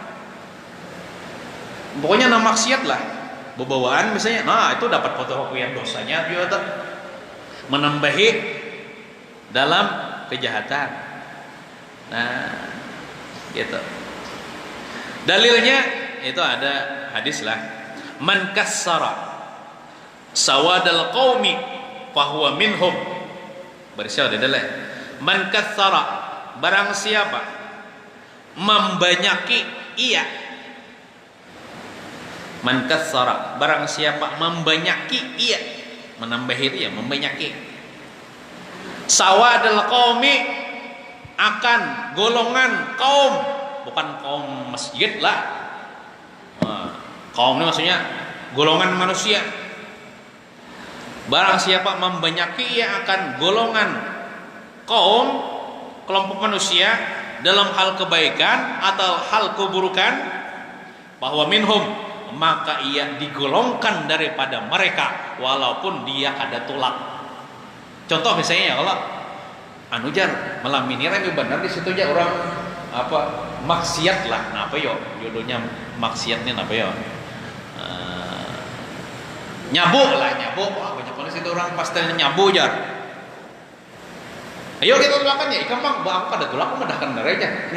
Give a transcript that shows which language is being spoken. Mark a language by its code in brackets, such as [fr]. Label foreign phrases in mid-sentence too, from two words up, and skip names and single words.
[bjn] Pokoknya nama maksiat lah. Bebawaan misalnya. Nah, itu dapat fotokopian dosanya juga tuh. Menambahi dalam kejahatan. Nah, gitu. Dalilnya itu ada hadis lah. [ar] من كثر سواد القوم فهو منهم. [bjn] Bersya ada dalil. [ar] من كثر [bjn] barang siapa membanyaki ia. [ar] من كثر [bjn] barang siapa membanyaki ia, menambahi itu ya membanyaki. [ar] سواد القوم [bjn] akan golongan kaum, bukan kaum masjid lah. Kaum ini maksudnya golongan manusia. Barang siapa membanyaki ia akan golongan kaum, kelompok manusia dalam hal kebaikan atau hal keburukan, bahwa minhum maka ia digolongkan daripada mereka walaupun dia kada tolak. Contoh misalnya ya kalau anujar malam ini rame benar di situ aja orang apa maksiat lah. Nah apa yo judulnya maksiatnya apa yo? Nyabu lah, nyabu. Wah, banyak banget situ orang pasti nyabu jar. Ayo kita tolakan ya, ikan bang, aku kada tolak, aku medahkan aja.